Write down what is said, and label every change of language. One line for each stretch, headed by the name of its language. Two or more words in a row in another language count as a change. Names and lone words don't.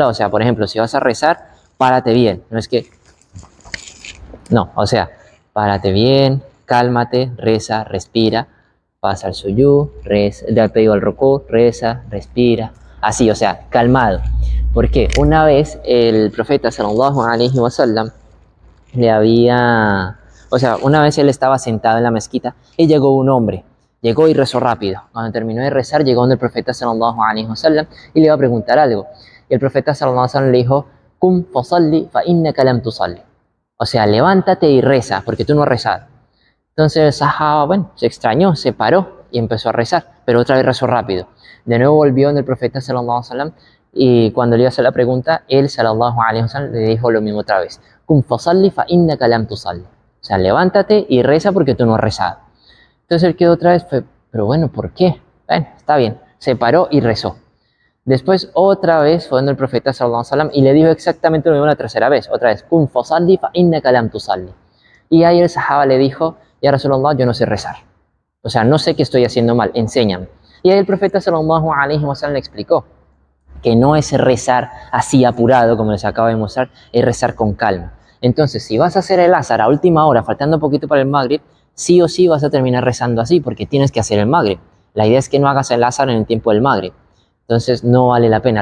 Spanish: O sea, por ejemplo, si vas a rezar, párate bien. O sea, párate bien, cálmate, reza, respira, pasa al suyú, da pedido al rukú, reza, respira. Así, o sea, calmado. Porque una vez el profeta
Arabic: صلى الله عليه وسلم
Spanish: una vez él estaba sentado en la mezquita y llegó un hombre, llegó y rezó rápido. Cuando terminó de rezar, llegó donde el profeta
Arabic: صلى الله عليه وسلم
Spanish: y le iba a preguntar algo. Y el profeta
Arabic: صلى الله عليه وسلم
Spanish: le dijo,
Arabic: "قم فصل فإنك لم تصل."
Spanish: O sea, levántate y reza, porque tú no has rezado. Entonces el sahaba, bueno, se extrañó, se paró y empezó a rezar, pero otra vez rezó rápido. De nuevo volvió en el profeta
Arabic: صلى الله عليه وسلم
Spanish: y cuando le iba a hacer la pregunta, él
Arabic: صلى الله عليه وسلم
Spanish: le dijo lo mismo otra vez.
Arabic: قم فصل فإنك لم تصل.
Spanish: O sea, levántate y reza porque tú no has rezado. Entonces él quedó otra vez, pero bueno, ¿por qué? Bueno, está bien. Se paró y rezó. Después otra vez fue donde el profeta
Arabic: صلى الله عليه وسلم
Spanish: y le dijo exactamente lo mismo la tercera vez. Otra vez,
Arabic: قم فصل فإنك لم تصل.
Spanish: Y ahí el sahaba le dijo,
Arabic: يا رسول الله,
Spanish: yo no sé rezar. O sea, no sé qué estoy haciendo mal, enséñame. Y ahí el profeta
Arabic: صلى الله عليه وسلم
Spanish: le explicó que no es rezar así apurado, como les acabo de mostrar, es rezar con calma. Entonces, si vas a hacer el azar a última hora, faltando poquito para el Maghrib, sí o sí vas a terminar rezando así, porque tienes que hacer el Maghrib. La idea es que no hagas el azar en el tiempo del Maghrib. Entonces, no vale la pena.